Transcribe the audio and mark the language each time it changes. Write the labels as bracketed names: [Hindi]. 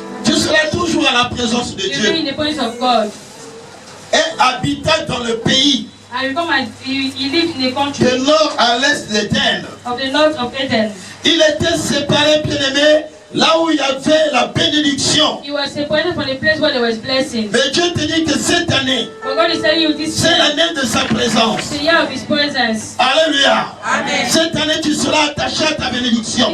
[French] tu seras toujours à la présence de [English] you'll be [French] Dieu. [English] in the presence of God. [French] Et habitant dans le pays [English] And he lived in the country [French] de nord à l'est d'Éden. [English] of the north of Eden. [French] Il était séparé, bien aimé, là où il y avait la bénédiction. [English] He was separated from the place where there was blessing. [French] Mais Dieu te dit que cette année, [English] But God is telling you this [French] c'est [English] year, [French] l'année de sa présence. [English] it's the year of His presence. Alléluia. Amen. [French] Cette année, tu seras attaché à ta bénédiction.